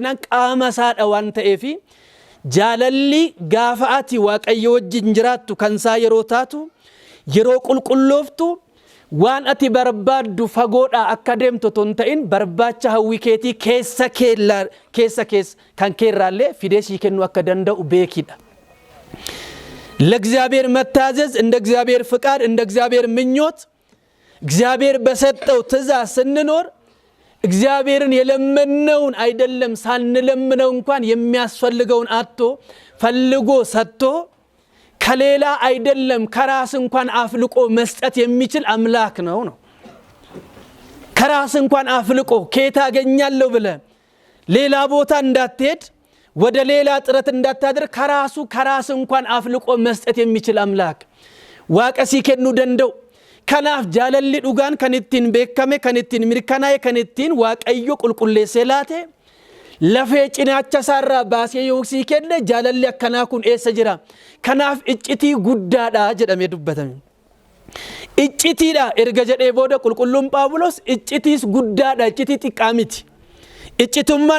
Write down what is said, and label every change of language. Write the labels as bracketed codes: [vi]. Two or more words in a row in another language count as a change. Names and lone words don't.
[om] naan qaama isaadha waan ta'eefi jaalalli gaafa ati waaqayyo wajjin jiraattu kan isaa yeroo taatu yeroo qulqullooftu waan ati barbaaddu fagoodha akka deemtu ton ta'in barbaacha hawwii keetii keessa kan keerraallee fidee sii kennu akka danda'u beekidha። [am] ለእግዚአብሔር መታዘዝ እንደ እግዚአብሔር ፍቃድ እንደ እግዚአብሔር ምኞት እግዚአብሔር በሰጠው ትእዛዝ ስንኖር እግዚአብሔርን የለመነውን አይደለም ሳንለምነው እንኳን የሚያስፈልገውን አጥቶ ፈልጎ ሰጥቶ ከሌላ አይደለም ከራስ እንኳን አፍልቆ መስጠት የሚችል አምላክ ነው። ከራስ እንኳን አፍልቆ ከየት አገኛለሁ ብለ ሌላ ቦታ እንዳትሄድ ወደ ሌላ ጥረት እንዳታደርግ ከራስ እንኳን አፍልቆ መስጠት የሚችል አምላክ [om] Waaqasi kennu danda'u kanaaf jaalalli dhugaan kan ittiin beekame kan ittiin mirkanaa'e kan ittiin waaqayyo qulqulleessee laate lafee cinaacha isaarraa baasee yoo sii kenne jaalalli akkanaa kun eessa jira kanaaf iccitii guddaadha jedhamee dubbatame iccitiidha erga jedhee booda qulqulluun Phaawulos iccitiis guddaadha iccitii xiqqaa miti iccitummaan